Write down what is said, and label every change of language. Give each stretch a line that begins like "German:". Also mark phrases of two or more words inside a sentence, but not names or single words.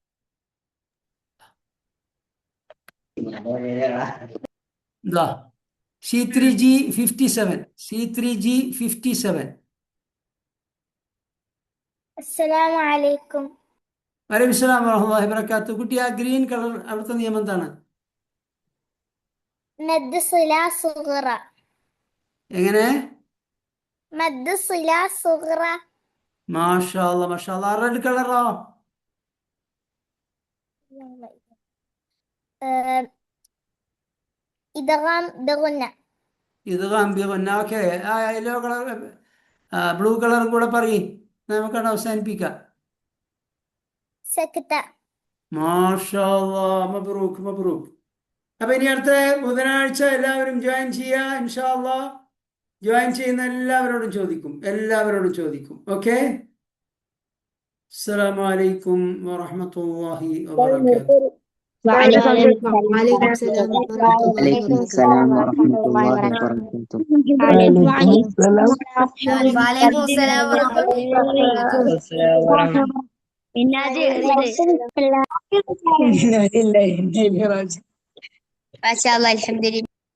Malayalam: എന്താ C3G57.
Arabic: السلام عليكم. وعليكم السلام ورحمة الله وبركاته.
Malayalam: കുട്ടി, ആ
English: green colour
Malayalam: അവിടുത്തെ നിയമം എന്താണ്?
Arabic: مد صلة صغرى
Malayalam: എങ്ങനെ?
Arabic: مد صلة صغرى ما شاء الله ما شاء الله.
English: red colour?
Arabic: إدغام بغنة
Malayalam: ഇത് ഗംഭീർ. ഓക്കെ. ആ
English: yellow colour, blue colour
Malayalam: കൂടെ പറയും, നമുക്കത് അവസാനിപ്പിക്കാം.
Arabic: سكتة ما شاء الله. مبروك مبروك.
Malayalam: അപ്പൊ ഇനി അടുത്ത ബുധനാഴ്ച എല്ലാവരും ജോയിൻ ചെയ്യുക
Arabic: إن شاء الله.
Malayalam: ജോയിൻ ചെയ്യുന്ന എല്ലാവരോടും ചോദിക്കും. ഓക്കെ.
Arabic: السلام عليكم ورحمة الله وبركاته. وعليكم السلام وعليكم السلام ورحمة الله വലൈക്കും وبركاته. السلام ورحمة الله وبركاته. وعليكم السلام ورحمة الله وبركاته. ما شاء الله الحمد لله